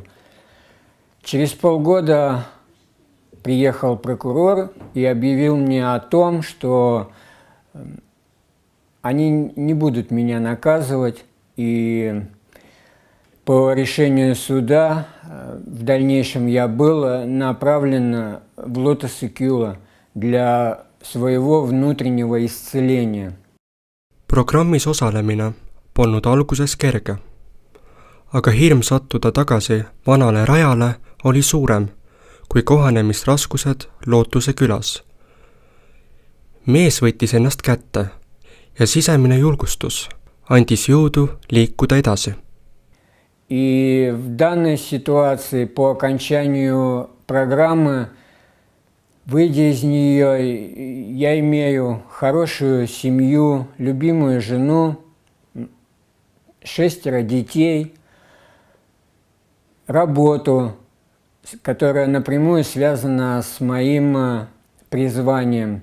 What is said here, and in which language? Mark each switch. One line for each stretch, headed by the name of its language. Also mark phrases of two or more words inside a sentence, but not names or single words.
Russian: Через полгода приехал прокурор и объявил мне о том, что они не будут меня наказывать, и по решению суда в дальнейшем я был направлен в Lootuse küla для своего внутреннего исцеления.
Estonian: Programmis osalemine polnud alguses kerge, aga hirm sattuda tagasi vanale rajale oli suurem kui kohanemisraskused Lootuse külas. Mees võttis ennast kätte ja sisemine julgustus andis jõudu liikuda edasi.
Russian: И в данной ситуации, по окончанию программы, выйдя из нее, я имею хорошую семью, любимую жену, 6 детей, работу, которая напрямую связана с моим призванием.